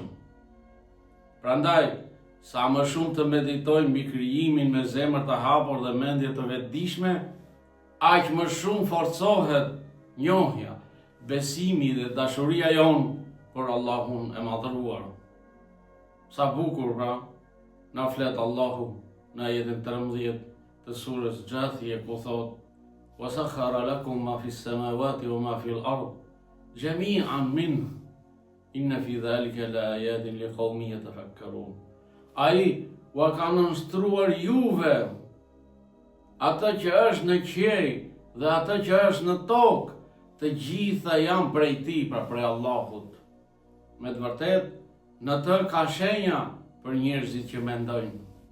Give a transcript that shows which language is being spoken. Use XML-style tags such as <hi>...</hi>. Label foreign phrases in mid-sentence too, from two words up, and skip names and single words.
<sq>Prandaj, sa më shumë të meditojmë mbi krijimin me zemër të hapur dhe mendje të vetëdijshme, aq më shumë forcohet njohja, besimi dhe dashuria jon për Allahun e madhëruar. Sa bukur pra na flet Allahu në ajetin 13 të surës Gjathije, ku thot:</sq> <ar>"وسخر لكم ما في السماوات وما في الأرض جميعا منه إن في ذلك لآيات لقوم يتفكرون."</ar> <sq>Ai u ka nënshtruar juve atë që është në qiell dhe atë që është në tokë, të gjitha janë prej tij, pra prej Allahut. Me të vërtet, në të ka shenja për njerëzit që mendojnë.</sq>